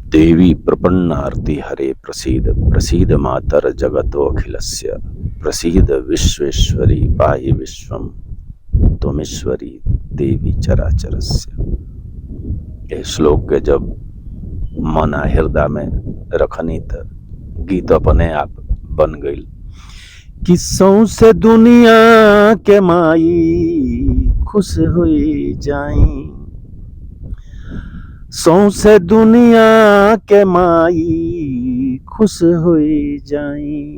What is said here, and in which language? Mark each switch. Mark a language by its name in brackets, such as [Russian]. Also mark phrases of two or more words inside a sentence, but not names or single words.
[Sanskrit] देवी प्रपन्नार्ति हरे प्रसीद प्रसीद मातर जगतो अखिलस्य प्रसीद विश्वेश्वरी पाहि विश्वम त्वमीश्वरी देवी चराचरस्य। [Bhojpuri] यह श्लोक के जब मन हृदय में रखनी तो गीत अपने आप बन गई। किस्सों से दुनिया के माई खुश हुई जाई, सौंसे दुनिया के माई खुश हुई जाई।